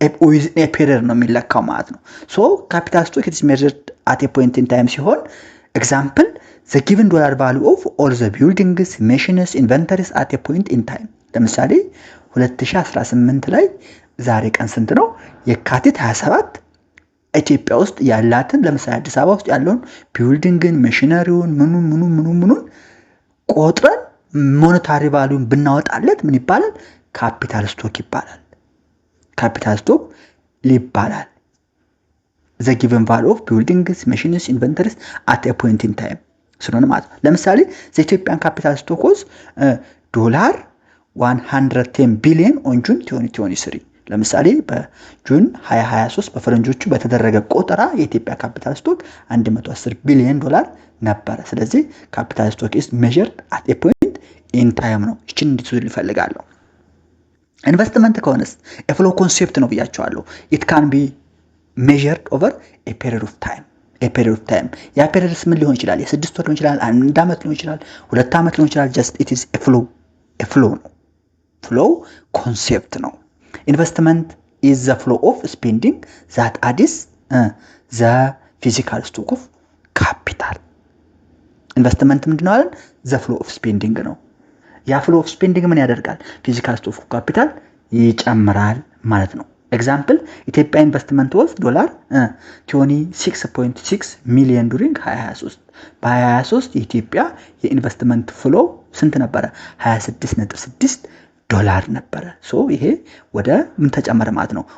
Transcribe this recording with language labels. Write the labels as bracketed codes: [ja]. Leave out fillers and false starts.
[en] within a period [am] ነው የሚለካው ማለት ነው። [en] capital stock is measured at a point in time ሲሆን example the given dollar value of all the buildings, machines, inventories at a point in time። [am] ለምሳሌ 2018 ላይ ዛሬ ቀን ስንት ነው? የካቲት 27 ኢትዮጵያ ውስጥ ያላትን ለምሳሌ አዲስ አበባ ውስጥ ያለውን ቢልዲንግን፣ ማሽነሪውን ምኑን ቆጥረን ሞኔታሪ ቫልዩን ብናወጣለት ምን ይባላል? ካፒታል ስቶክ ይባላል። ካፒታል ስቶክ ይባላል። [en] the given value of buildings, machines, inventories at a point in time [am] ስለሆነ ማለት ነው። ለምሳሌ ኢትዮጵያን ካፒታል ስቶክ was ዶላር 110 ቢሊዮን on June 2023። ለምሳሌ በጁን 2023 በፈረንጆቹ በተደረገ ቆጠራ የኢትዮጵያ ካፒታል ስቶክ 110 ቢሊዮን ዶላር ነበረ። ስለዚህ ካፒታል ስቶክ [en] is measured at a point in time [am] ነው። እቺን እንድትይዙ እፈልጋለሁ። ኢንቨስትመንት ከሆነስ ፍሎ ኮንሴፕት ነው ብያቸዋለሁ። [en] it can be measured over a period of time። [am] ያ ፔሪድስ ምን ሊሆን ይችላል? የ6 ወር ሊሆን ይችላል፣ [en] 1 አመት ሊሆን ይችላል፣ 2 አመት ሊሆን ይችላል። just it is a flow ነው። flow concept ነው። investment is the flow of spending that adds the physical stock of capital። [am] ኢንቨስትመንት ምንድነው አለን? [en] the flow of spending ነው። ያ flow of spending [am] ምን ያደርጋል? [en] physical stock of capital [am] ይጨምራል ማለት ነው። ኤግዛምፕል ኢትዮጵያ ኢንቨስትመንት was ዶላር 26.6 ሚሊዮን ዱሪንግ 2023። በ2023 የኢትዮጵያ የኢንቨስትመንት ፍሎ ስንት ነበረ? 26.6 ዶላር ነበረ። ይሄ ወደ ምን ተጨመረ ማለት ነው?